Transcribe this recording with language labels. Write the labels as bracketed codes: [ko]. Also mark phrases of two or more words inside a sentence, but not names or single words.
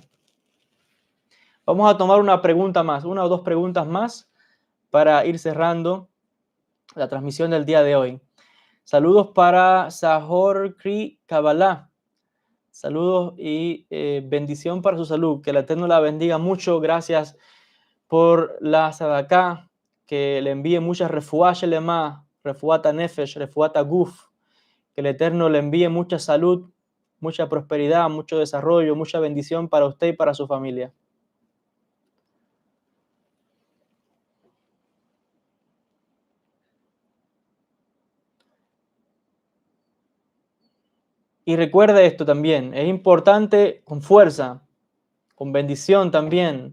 [es] Vamos a tomar una pregunta más, una o dos preguntas más para ir cerrando la transmisión del día de hoy. Saludos para Sahor Kri Kabbalah. Saludos y bendición para su salud. Que el Eterno la bendiga mucho. Gracias por la Sadaká. Que le envíe muchas [he] רפואה שלמה, רפואת נפש, רפואת גוף. [es] Que el Eterno le envíe mucha salud, mucha prosperidad, mucho desarrollo, mucha bendición para usted y para su familia. Y recuerde esto también, es importante con fuerza, con bendición también.